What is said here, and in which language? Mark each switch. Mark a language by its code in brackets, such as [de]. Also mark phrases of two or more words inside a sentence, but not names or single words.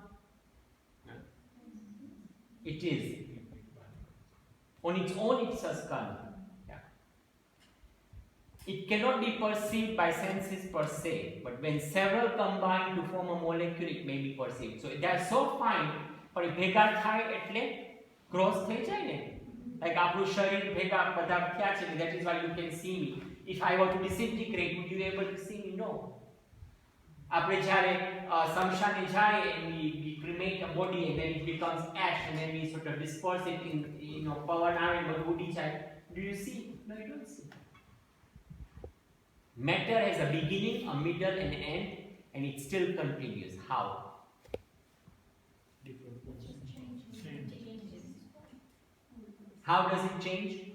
[en] It is. On its own, it's a skand. Yeah. It cannot be perceived by senses per se, but when several combine to form a molecule, it may be perceived. So they are so fine, but [gu] ભેગા થાય એટલે cross થઈ જાય ને. Like આપણું શરીર ભેગા બધા થયા છે, [en] that is why you can see me. If I were to disintegrate, would you be able to see me? No. [gu] આપણે જ્યારે શમશાને જાય [en] and we cremate a body and then it becomes ash and then we sort of disperse it in [gu] પવન આવે બધું ઉડી જાય. [en] Do you see? No, you don't see. Matter has a beginning, a middle and an end, and it still continues. How? How does it change?